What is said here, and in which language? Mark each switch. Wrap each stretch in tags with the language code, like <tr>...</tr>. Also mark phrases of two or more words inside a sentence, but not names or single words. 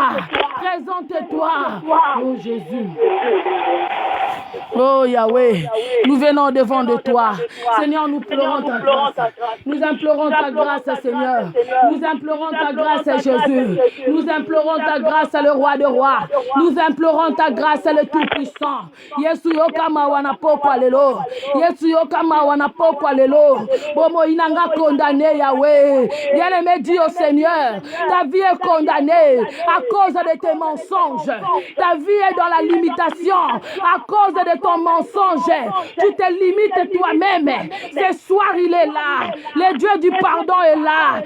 <fr>Présente-toi. Oh Jésus. Oh Yahweh. Nous venons devant de toi. Seigneur, nous pleurons ta grâce. Nous implorons ta grâce, Seigneur. Nous implorons ta grâce, Jésus. Nous implorons ta grâce, le roi de rois. Nous implorons ta grâce, le tout-puissant.</fr> <ln>Yesu yokama wanapokwa lelo. Yesu yokama wanapokwa lelo. Bomo inanga condamné, Yahweh.</ln> <fr>Bien-aimé, dis au Seigneur, ta vie est condamnée à cause de tes mensonges. Ta vie est dans la limitation à cause de ton mensonge. Tu te limites toi-même. Ce soir, il est là. Le Dieu du pardon est là.</fr>